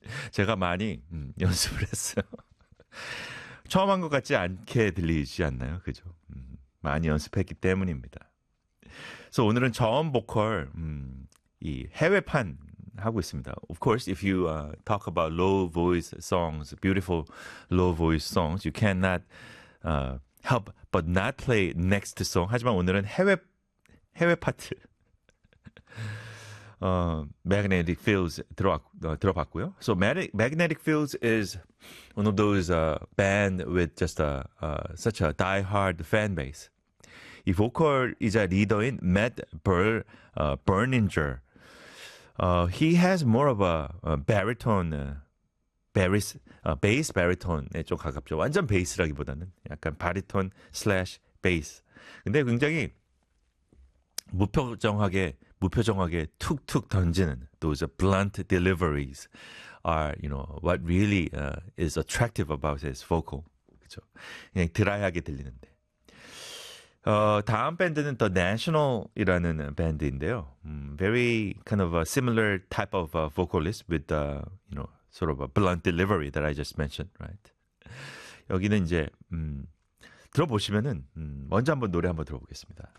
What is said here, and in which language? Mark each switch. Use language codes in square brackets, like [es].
[ko] 제가 많이 연습을 했어요. 처음 한것 같지 않게 들리지 않나요? 그죠? 많이 연습했기 때문입니다. 그래서 오늘은 저음 보컬 이 해외판 하고 있습니다. [en] Of course, if you talk about low voice songs, beautiful low voice songs, you cannot help but not play next song. [ko] 하지만 오늘은 해외 파트. Magnetic Fields 들어봤고요. [en] So Magnetic Fields is one of those band with just a such a die-hard fan base. [ko] 이 보컬이자 리더인 [en] Matt Berninger, he has more of a baritone, bass baritone에 [ko] 좀 가깝죠. 완전 베이스라기보다는 약간 바리톤 slash 베이스. 근데 굉장히 무표정하게 툭툭 던지는 [en] those blunt deliveries are, you know, what really is attractive about his vocal. [ko] 그렇죠? 그냥 드라이하게 들리는데. 다음 밴드는 The National이라는 밴드인데요. [en] Very kind of a similar type of vocalist with the, you know, sort of a blunt delivery that I just mentioned, right? [ko] 여기는 이제 들어보시면은 먼저 한번 노래 한번 들어보겠습니다.